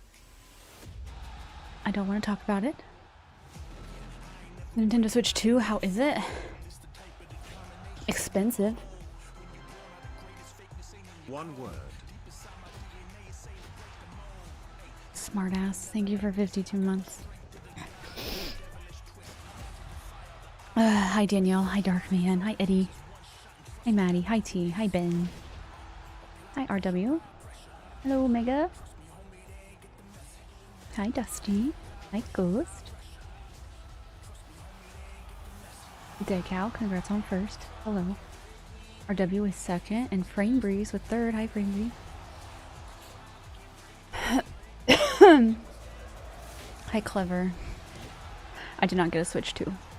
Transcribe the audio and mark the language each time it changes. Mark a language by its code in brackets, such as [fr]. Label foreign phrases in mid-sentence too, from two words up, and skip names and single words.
[en] I don't want to talk about it. Nintendo Switch 2, how is it? Expensive. One word. Smartass. Thank you for 52 months. Hi Danielle. Hi Darkman. Hi Eddie. Hi Maddie. Hi T. Hi Ben. Hi RW. Hello Omega. Hi Dusty. Hi Ghost. Dead Cow, congrats on first. Hello. RW is second, and Frame Breeze with third. Hi Frame Breeze. Hi Clever. I did not get a Switch 2.